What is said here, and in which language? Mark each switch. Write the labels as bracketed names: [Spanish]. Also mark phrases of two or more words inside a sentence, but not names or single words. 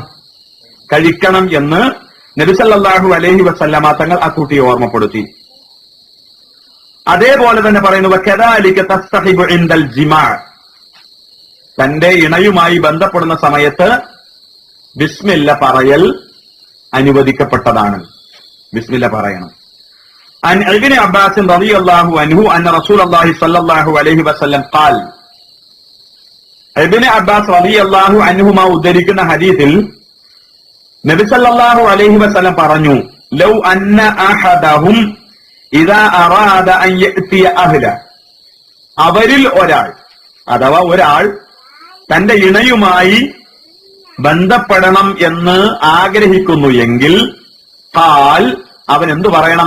[Malayalam] കഴിക്കണം എന്ന് നബി [Arabic] صلى الله عليه وسلم [Malayalam] തങ്ങൾ ആ കുട്ടിയെ ഓർമ്മപ്പെടുത്തി. അതേപോലെ തന്നെ പറയുന്നു, [Arabic] وكذلك تستحب عند الجماع, [Malayalam] തന്റെ ഇണയുമായി ബന്ധപ്പെടുന്ന സമയത്ത് ബിസ്മില്ല പറയൽ അനുവദിക്കപ്പെട്ടതാണ്. ബിസ്മില്ല പറയണം. [Arabic] عن ابن عباس رضي الله عنه أن رسول الله صلى الله عليه وسلم قال, ابن عباس رضي الله عنهما [Malayalam] ഉദ്ധരിക്കുന്ന ഹദീസിൽ നബി [Arabic] صلى الله عليه وسلم [Malayalam] പറഞ്ഞു, [Arabic] لو أن أحدهم إذا أراد أن يأتي أهل, [Malayalam] അവരിൽ ഒരാൾ അഥവാ ഒരാൾ തന്റെ ഇണയുമായി ബന്ധപ്പെടണം എന്ന് ആഗ്രഹിക്കുന്നു എങ്കിൽ ഖാൽ, അവൻ എന്തു പറയണം?